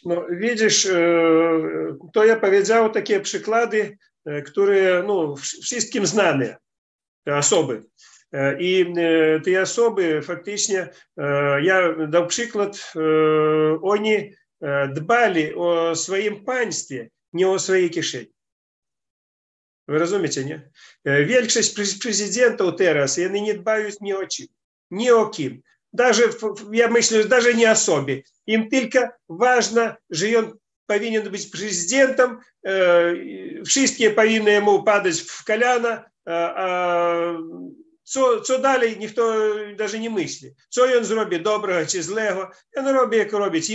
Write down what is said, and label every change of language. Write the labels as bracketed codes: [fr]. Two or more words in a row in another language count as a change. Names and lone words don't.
[pl] No, widzisz, to ja powiedział takie przykłady, które wszystkim znane, te osoby. I te osoby faktycznie, ja dał przykład, oni dbali o swoim państwie, nie o swojej kieszeni. [ru] Вы разумеете, [pl] nie? Większość prezydentów teraz, oni nie dbają ni o czym, ni o kim. Даже, я myślę, że даже nie o sobie. Im tylko ważne, że on powinien być prezydentem, wszystkie powinny mu padać w kolana, co dalej, nikt даже nie myśli. Co on zrobi dobrego czy złego, on robi jak robić.